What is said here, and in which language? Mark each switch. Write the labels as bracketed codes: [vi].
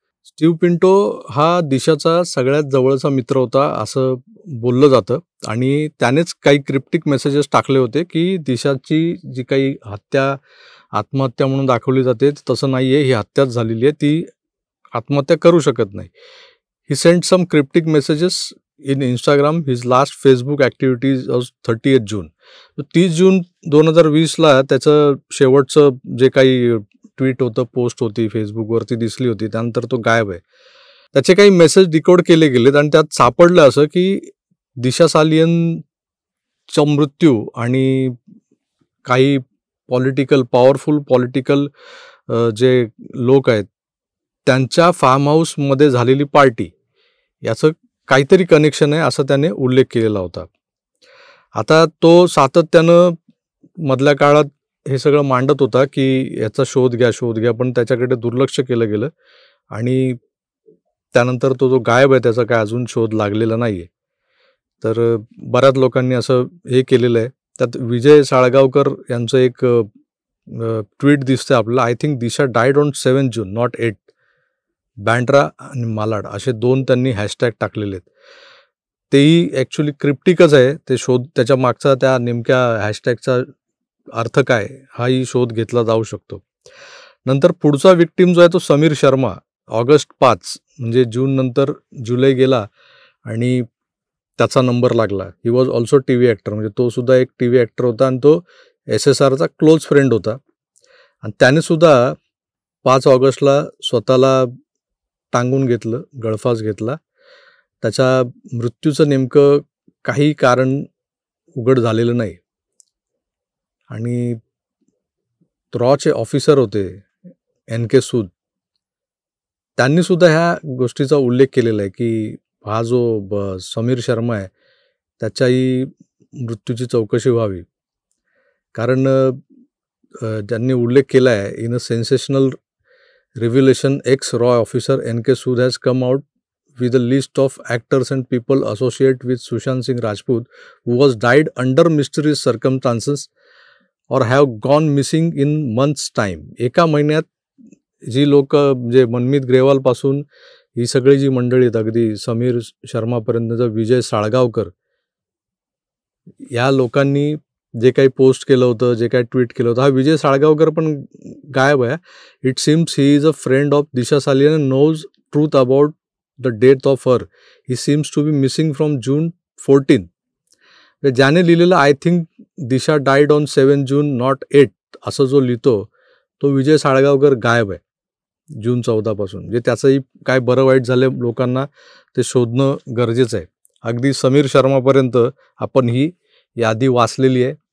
[mr] Steve Pinto हा दिशाचा सगळ्यात जवळचा मित्र होता असं बोललं जातं आणि त्यानेच काही क्रिप्टिक मेसेजेस टाकले होते की दिशाची जी काही आत्महत्या म्हणून दाखवली जाते तसं नाही आहे, ही हत्याच झालेली आहे, ती आत्महत्या करू शकत नाही. [en] He sent some cryptic messages in Instagram. His last Facebook activities of 30 June. [mr] 30 जून 2020ला त्याचं शेवटचं जे काही ट्विट होतं, पोस्ट होती, फेसबुकवरती दिसली होती, त्यानंतर तो गायब आहे. त्याचे काही मेसेज डिकोड केले गेलेत आणि त्यात सापडलं असं की दिशा सालियनचा मृत्यू आणि काही पॉवरफुल पॉलिटिकल जे लोक आहेत त्यांच्या फार्म हाऊसमध्ये झालेली पार्टी याचं काहीतरी कनेक्शन आहे असं त्याने उल्लेख केलेला होता. आता तो सातत्यानं मधल्या काळात हे सगळं मांडत होता की याचा शोध घ्या, पण त्याच्याकडे दुर्लक्ष केलं गेलं आणि त्यानंतर तो जो गायब आहे त्याचा काय अजून शोध लागलेला नाही आहे. तर बऱ्याच लोकांनी असं हे केलेलं आहे. त्यात विजय साळगावकर यांचं एक ट्विट दिसतं आपल्याला. [en] I think Disha died on 7 June not 8. [mr] Bandra आणि मालाड असे 2 त्यांनी हॅशटॅग टाकलेले आहेत. तेही ॲक्च्युली क्रिप्टिकच आहे. ते शोध त्याच्या मागचा त्या नेमक्या हॅशटॅगचा अर्थ काय हाही शोध घेतला जाऊ शकतो. नंतर पुढचा विक्टिम जो आहे तो समीर शर्मा. ऑगस्ट 5 म्हणजे जून नंतर जुलै गेला आणि त्याचा नंबर लागला. [en] He was also TV actor. [mr] म्हणजे तो सुद्धा एक TV ॲक्टर होता आणि तो SSRचा क्लोज फ्रेंड होता आणि त्याने सुद्धा 5 ऑगस्टला स्वतःला टांगून घेतलं, गळफास घेतला. त्याच्या मृत्यूचं नेमकं काही कारण उघड झालेलं नाही आणि रॉचे ऑफिसर होते NK सूद, त्यांनी सुद्धा ह्या गोष्टीचा उल्लेख केलेला आहे की हा जो समीर शर्मा आहे त्याच्याही मृत्यूची चौकशी व्हावी. कारण त्यांनी उल्लेख केला आहे [en] In a sensational रिव्हिलेशन x raw officer NK Sood has come out with a list of actors and people associated with Sushant Singh Rajput who was died under mysterious circumstances or have gone missing in months time. [mr] एका महिन्यात जी लोक म्हणजे मनमीत ग्रेवालपासून ही सगळी जी मंडळी आहेत अगदी समीर शर्मापर्यंतचा विजय साळगावकर या लोकांनी जे काही पोस्ट केलं होतं, जे काही ट्विट केलं होतं, हा विजय साळगावकर पण गायब आहे. [en] It seems he is a friend of Disha Salian and knows truth about the death of her. He seems to be missing from June 14. [mr] ज्याने लिहिलेलं [en] I think Disha died on 7 June not 8 [mr] असं जो लिहितो तो विजय साळगावकर गायब आहे जून 14 पासून. म्हणजे त्याचंही काय बरं वाईट झालं लोकांना ते शोधणं गरजेचं आहे. अगदी समीर शर्मापर्यंत आपण ही यादी वाचलेली आहे.